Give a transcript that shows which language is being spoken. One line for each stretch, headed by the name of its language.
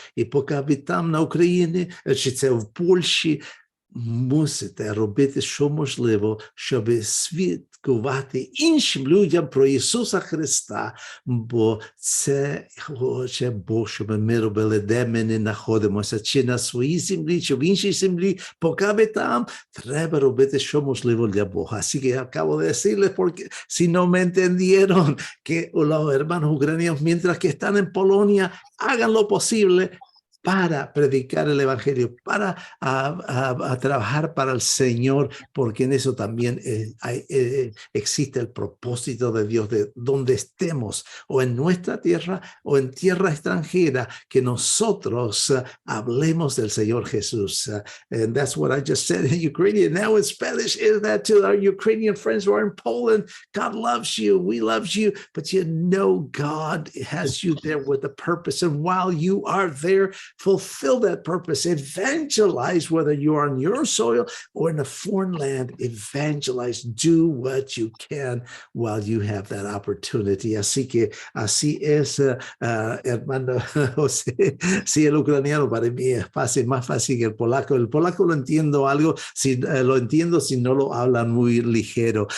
Ukrainian: І поки ви там на Україні, чи це в Польщі, мусите робити, що можливо, щоб свідкувати іншим людям про Ісуса Христа, бо це хоче Бог, щоб ми робили, де ми не знаходимося, чи на своїй землі, чи в іншій землі, поки ви там, треба робити, що можливо для Бога.
Spanish: Así que acabo de decirles, porque si no me entendieron, que los hermanos ucranianos, mientras que están en Polonia, hagan lo posible para predicar el evangelio, para trabajar para el Señor, porque en eso también existe el propósito de Dios, de donde estemos, o en nuestra tierra o en tierra extranjera, que nosotros hablemos del Señor Jesús.
English: And that's what I just said in Ukrainian. Now in Spanish, is that to our Ukrainian friends who are in Poland, God loves you, we love you, but you know God has you there with a purpose, and while you are there, fulfill that purpose, evangelize, whether you are on your soil or in a foreign land, evangelize, do what you can while you have that opportunity.
Spanish: Así que así es, hermano José. Sí, el ucraniano para mí es fácil, más fácil que el polaco. El polaco lo entiendo algo, lo entiendo si no lo hablan muy ligero.